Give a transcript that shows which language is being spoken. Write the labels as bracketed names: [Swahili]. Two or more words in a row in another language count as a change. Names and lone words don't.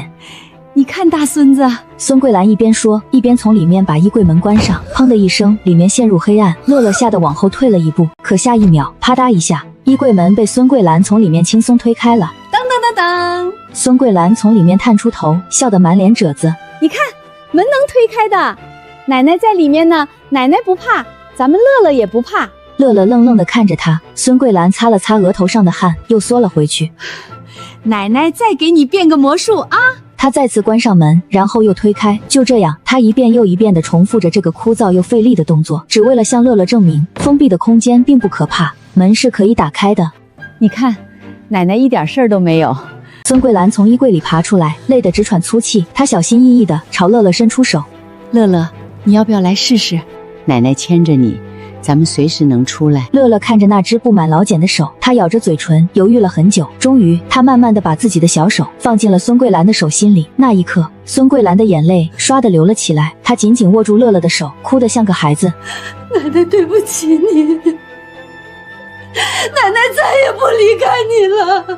[Chinese] 你看大孫子，孫桂蘭一邊說，一邊從裡面把衣櫃門關上。砰的一聲，裡面陷入黑暗。樂樂嚇得往後退了一步，可下一秒，啪嗒一下，衣櫃門被孫桂蘭從裡面輕鬆推開了。當當當當，孫桂蘭從裡面探出頭，笑得滿臉褶子。你看，門能推開的，奶奶在裡面呢，奶奶不怕，咱們樂樂也不怕。樂樂愣愣地看着他，孫桂蘭擦了擦額頭上的汗，又縮了回去。奶奶再給你變個魔術啊！他再次關上門，然後又推開。就這樣，他一遍又一遍地重複着這個枯燥又費力的動作，只為了向樂樂證明，封閉的空間並不可怕，門是可以打開的。你看，奶奶一點事兒都沒有。孫桂蘭從衣櫃裡爬出來，累得直喘粗氣。她小心翼翼地朝樂樂伸出手：“ 樂樂，你要不要來試試？奶奶牽着你，咱們隨時能出來。” 樂樂看着那隻布滿老繭的手，他咬着嘴唇，猶豫了很久。終於，他慢慢地把自己的小手放進了孫桂蘭的手心裡。那一刻，孫桂蘭的眼淚唰地流了起來。她緊緊握住樂樂的手，哭得像個孩子：“ 奶奶對不起你，奶奶再也不離開你了。”